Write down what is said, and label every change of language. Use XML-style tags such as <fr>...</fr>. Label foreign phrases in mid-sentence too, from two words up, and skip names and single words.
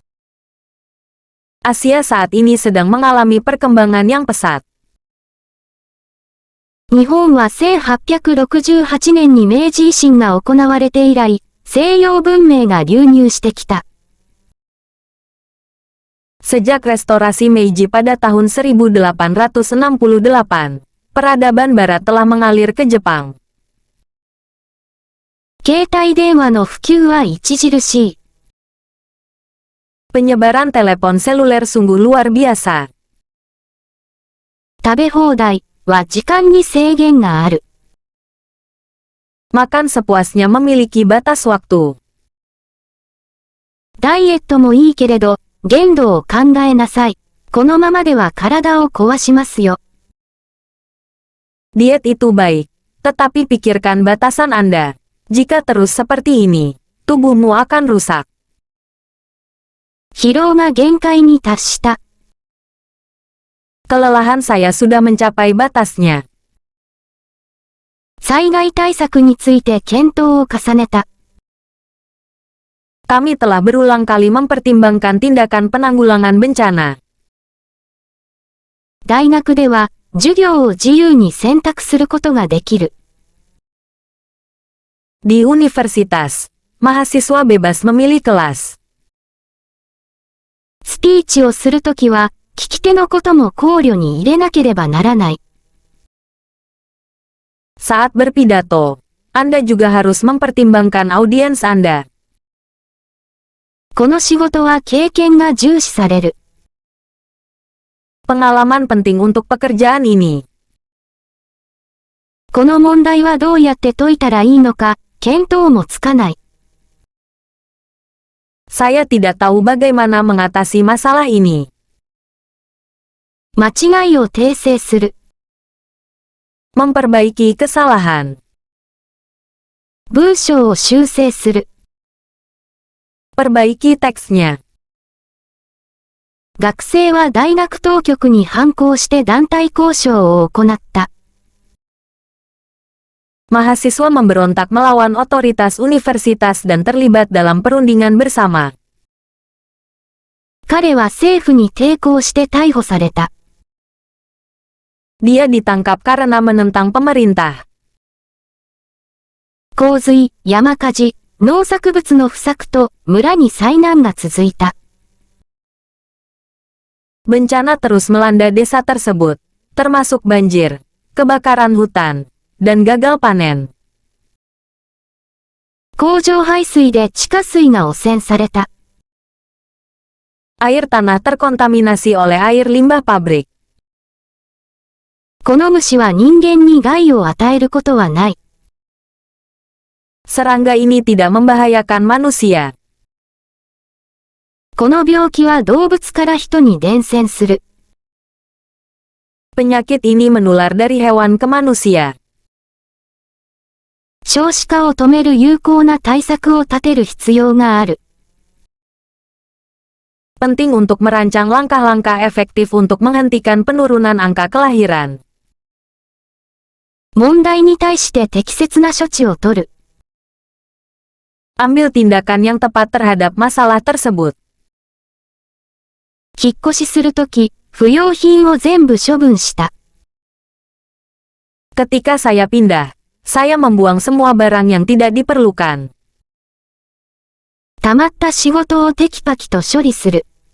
<id>Asia saat ini sedang mengalami perkembangan yang pesat.</id> <ja>日本は1868年に明治維新が行われて以来、西洋文明が流入してきた。</ja> <id>Sejak restorasi Meiji pada tahun 1868, peradaban barat telah mengalir ke Jepang.</id> <ja>携帯電話の普及は著しい。</ja> <id>Penyebaran telepon seluler sungguh luar biasa.</id> <ja>食べ放題は時間に制限がある。</ja> <id>Makan sepuasnya memiliki batas waktu.</id> <ja>ダイエットもいいけれど、限度を考えなさい。このままでは体を壊しますよ。</ja> <id>Diet itu baik, tetapi pikirkan batasan Anda. Jika terus seperti ini, tubuhmu akan rusak.</id> <ja>疲労が限界に達した。</ja> <id>Kelelahan saya sudah mencapai batasnya.</id> <ja>災害対策について検討を重ねた。</ja> <id>Kami telah berulang kali mempertimbangkan tindakan penanggulangan bencana.</id> <ja>大学では、授業を自由に選択することができる。</ja> <id>Di universitas, mahasiswa bebas memilih kelas.</id> <ja>スピーチをするときは、聞き手のことも考慮に入れなければならない。</ja> <id>Saat berpidato, Anda juga harus mempertimbangkan audiens Anda.</id> <ja>この仕事は経験が重視される。</ja> <id>Pengalaman penting untuk pekerjaan ini.</id> <ja>この問題はどうやって解いたらいいのか、見当もつかない。</ja> <id>Saya tidak tahu bagaimana mengatasi masalah ini.</id> <ja>間違いを訂正する。</ja> <id>Memperbaiki kesalahan.</id> <ja>文章を修正する。</ja> <id>Perbaiki teksnya.</id> <ja>学生は大学当局に反抗して団体交渉を行った。</ja> <id>Mahasiswa memberontak melawan otoritas universitas dan terlibat dalam perundingan bersama.</id> <ja>彼は政府に抵抗して逮捕された。</ja> <id>Dia ditangkap karena menentang pemerintah.</id> <ja>洪水、山火事、農作物の不作と村に災難が続いた。</ja> <id>Bencana terus melanda desa tersebut, termasuk banjir, kebakaran hutan, dan gagal panen.</id> <ja>工場排水で地下水が汚染された。</ja> <id>Air tanah terkontaminasi oleh air limbah pabrik.</id> <ja>この虫は人間に害を与えることはない。</ja> <id>Serangga ini tidak membahayakan manusia.</id> <ja>この病気は動物から人に伝染する。</ja> <id>Penyakit ini menular dari hewan ke manusia.</id> <ja>少子化を止める有効な対策を立てる必要がある。</ja> <id>Penting untuk merancang langkah-langkah efektif untuk menghentikan penurunan angka kelahiran.</id> <ja>問題に対して適切な処置を取る。</ja> <id>Ambil tindakan yang tepat terhadap masalah tersebut.</id> <ja>引っ越しするとき、不要品を全部処分した。</ja> <id>Ketika saya pindah, saya membuang semua barang yang tidak diperlukan.</id> <ja>溜まった仕事をテキパキと処理する。</ja>